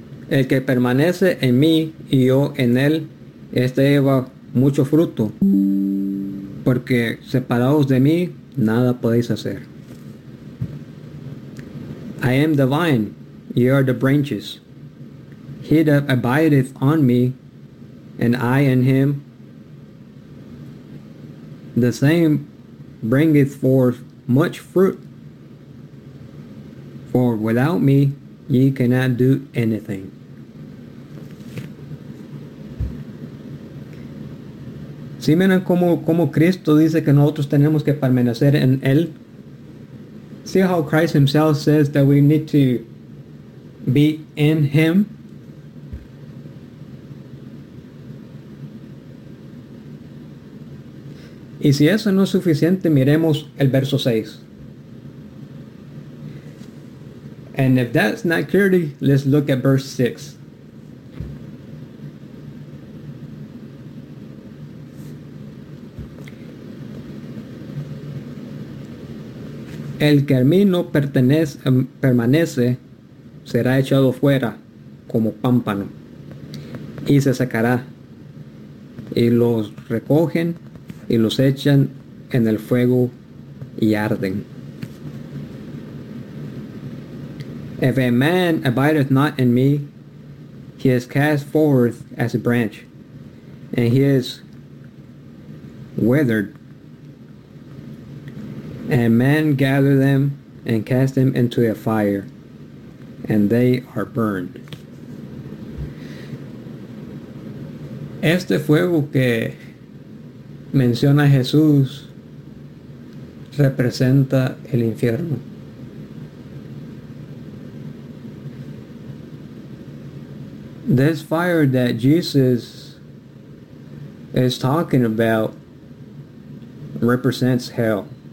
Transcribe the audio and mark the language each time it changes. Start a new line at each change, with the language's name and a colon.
Spanish: El que permanece en mí y yo en él, este lleva mucho fruto, porque separados de mí, nada podéis hacer.
English: I am the vine, ye are the branches. He that abideth on me, and I in him, the same bringeth forth much fruit. For without me, ye cannot do anything.
Spanish: ¿Sí miren cómo Cristo dice que nosotros tenemos que permanecer en él?
English: See how Christ himself says that we need to be in him?
Spanish: Y si eso no es suficiente, miremos el verso 6.
English: And if that's not clearly, let's look at verse 6.
Spanish: El que a mí no permanece será echado fuera como pámpano y se secará, y los recogen y los echan en el fuego y arden.
English: If a man abideth not in me, he is cast forth as a branch, and he is withered. And men gather them and cast them into a fire, and they are burned.
Spanish: Este fuego que menciona Jesús representa el infierno.
English: This fire that Jesus is talking about represents hell.